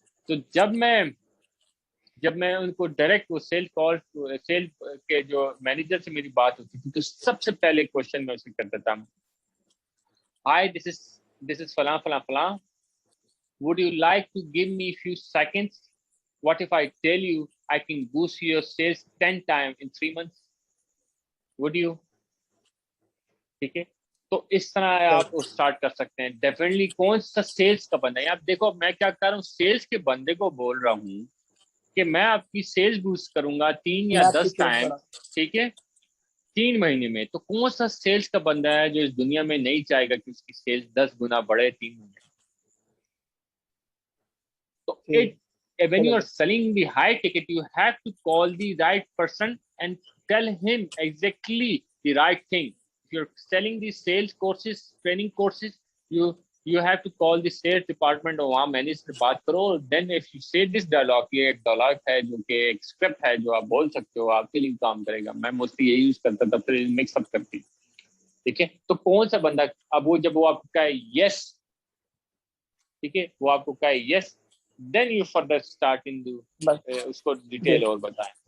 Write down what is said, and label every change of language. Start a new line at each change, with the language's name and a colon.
Urdu: تو جب میں ان کو ڈائریکٹ وہ سیل کے جو مینیجر سے میری بات ہوتی تھی تو سب سے پہلے کوشچن میں اسے کرتا تھا،
English: hi this is
Urdu: فلاں فلاں فلاں،
English: would you like to give me a few seconds? What if I tell you I can boost your sales 10 times in 3 months? Would you?
Urdu: ٹھیک ہے، تو اس طرح آپ اسٹارٹ کر سکتے ہیں. ڈیفینیٹلی کون سا سیلس کا بندہ ہے. آپ دیکھو میں کیا کر رہا ہوں، سیلس کے بندے کو بول رہا ہوں کہ میں آپ کی سیلس بوسٹ کروں گا 3 یا 10 ٹائم، ٹھیک ہے، 3 مہینے میں. تو کون سا سیلس کا بندہ ہے جو اس دنیا میں نہیں چاہے گا کہ اس کی سیلس 10 گنا بڑھے 3 مہینے؟ تو
English: when you are selling the high ticket, you have to call the right person and tell him exactly the right thing. If you're selling the sales courses, training courses, you have to call the sales department
Urdu: اور وہاں manager سے بات کرو.
English: Then if you say this dialogue،
Urdu: یہ ایک dialogue ہے جو کہ ایک اسکرپٹ ہے جو آپ بول سکتے ہو، آپ کے لیے کام کرے گا. میں موسٹلی یہ یوز کرتا تھا، پھر مکس اپ کرتی. ٹھیک ہے، تو کون سا بندہ اب وہ جب وہ آپ کو کہے یس، ٹھیک ہے، وہ آپ کو کہے یس،
English: then you further start into
Urdu: اس کو ڈیٹیل اور بتائیں.